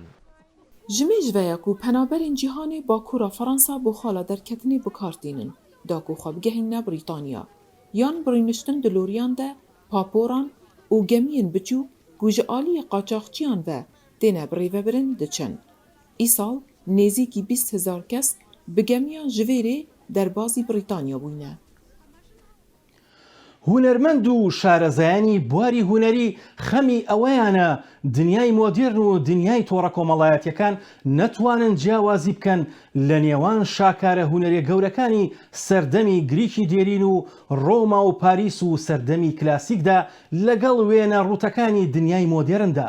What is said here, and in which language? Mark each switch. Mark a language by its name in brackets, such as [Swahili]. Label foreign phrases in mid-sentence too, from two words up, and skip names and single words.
[Kurdish] Ji mêj veya ku penaberên cîhanê Bakûra Fransa bo xala derketinê bikardînin, da ku xwe bigehîne Brîtanya, yan birîniştin di loriyan de paporan û gemiyên biçûk ku ji aliyê qaçaxçiyan ve têne birêvebirin diçin. Îsal nêzîkî 20,000 kes bi gemiyan ji vêrê derbasî Brîtanya bûne. [Central Kurdish] هونەرمەند و شارەزایانی بواری هونەری خەمی ئەوەیانە دنیای مۆدێرن و دنیای تۆڕە کۆمەڵایەتیەکان نەتوانن جیاوازی بکەن لە نێوان شاکارە هونەرە گەورەکانی سەردەمی گریکی دێرین و ڕۆما و پاریس و سەردەمی کلاسیکدا لەگەڵ وێنە ڕوتەکانی دنیای مۆدێرندا.